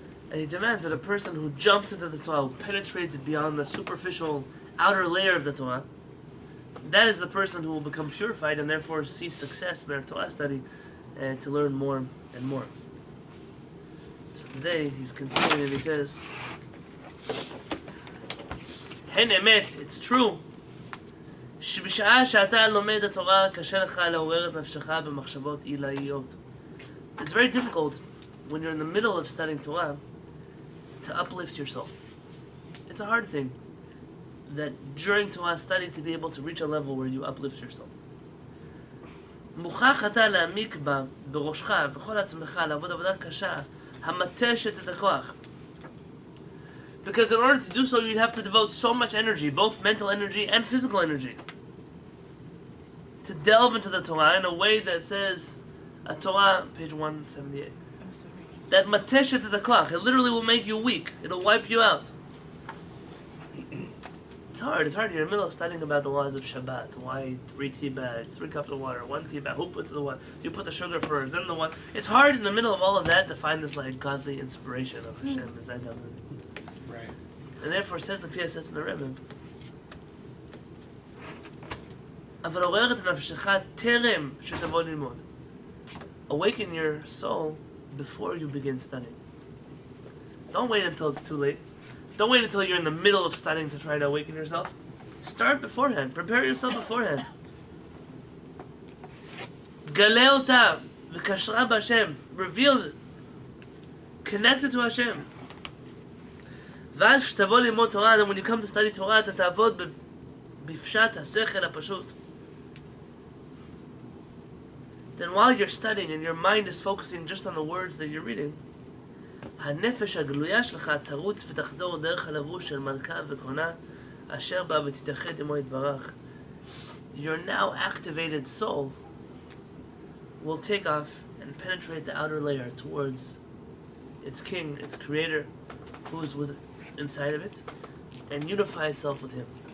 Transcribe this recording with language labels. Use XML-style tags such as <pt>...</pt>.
<en>And he demands that a person who jumps into the Torah, who penetrates beyond the superficial outer layer of the Torah, that is the person who will become purified and therefore see success in their Torah study and to learn more and more. So today he's continuing and he says,</en> <he>Hen emet,</he> <en>it's true.</en> <he>שבשעה שאתה לומד התורה קשה לך לעורר את נפשך במחשבות עילאיות.</he> <en>It's very difficult when you're in the middle of studying Torah to uplift your soul. It's a hard thing that during Torah study to be able to reach a level where you uplift your soul.</en> <he>מוכרח אתה להעמיק בה בראשך וכל עצמך לעבוד עבודה קשה המתשת את הכוח.</he> <en>Because in order to do so, you'd have to devote so much energy, both mental energy and physical energy, to delve into the Torah in a way that says, a Torah, page 178, that mateshet the koach, it literally will make you weak. It'll wipe you out. It's hard. You're in the middle of studying about the laws of Shabbat. Why 3 tea bags, 3 cups of water, 1 tea bag, who puts the water? You put the sugar first, then the water. It's hard in the middle of all of that to find this like godly inspiration of Hashem inside of it. And therefore says the Piacazna Rebbe,</en> <he>אבל עורר את נפשך טרם שתבוא ללמוד.</he> <en>Awaken your soul before you begin studying. Don't wait until it's too late. Don't wait until you're in the middle of studying to try to awaken yourself. Start beforehand. Prepare yourself beforehand.</en> <he>גלה אותה וקשרה בהשם.</he> <en>Reveal it. Connect it to Hashem.</en> <he>ואז כשתבוא ללמוד תורה,</he> <en>then when you come to study Torah,</en> <he>אתה תעבוד בפשט השכל הפשוט.</he> <en>Then while you're studying and your mind is focusing just on the words that you're reading,</en> <he>הנפש הגלויה שלך תרוץ ותחדור דרך הלבוש של מלכה וכהונה, אשר בה ותתאחד עמו יתברך.</he> <en>Your now activated soul will take off and penetrate the outer layer towards its king, its creator, who is with inside of it, and unify itself with him.</en>